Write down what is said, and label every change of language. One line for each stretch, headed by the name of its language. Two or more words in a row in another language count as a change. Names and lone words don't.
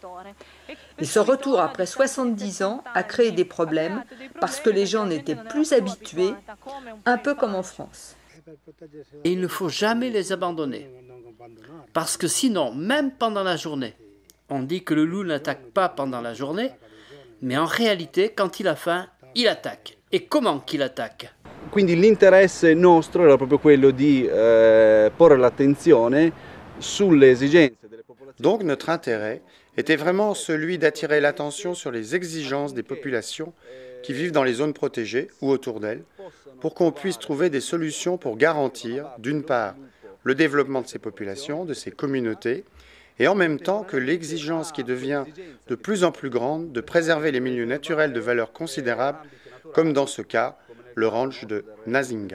French: Et ce retour après 70 ans a créé des problèmes parce que les gens n'étaient plus habitués, un peu comme en France. Et il ne faut jamais les abandonner. Parce que sinon, même pendant la journée, on dit que le loup n'attaque pas pendant la journée, mais en réalité, quand il a faim, il attaque. Et comment qu'il attaque?
Italian: Quindi l'interesse nostro era proprio quello di porre l'attenzione sulle esigenze delle popolazioni.
French: Donc notre intérêt était vraiment celui d'attirer l'attention sur les exigences des populations qui vivent dans les zones protégées ou autour d'elles, pour qu'on puisse trouver des solutions pour garantir, d'une part, le développement de ces populations, de ces communautés, et en même temps que l'exigence qui devient de plus en plus grande de préserver les milieux naturels de valeur considérable, comme dans ce cas, le ranch de Nazinga.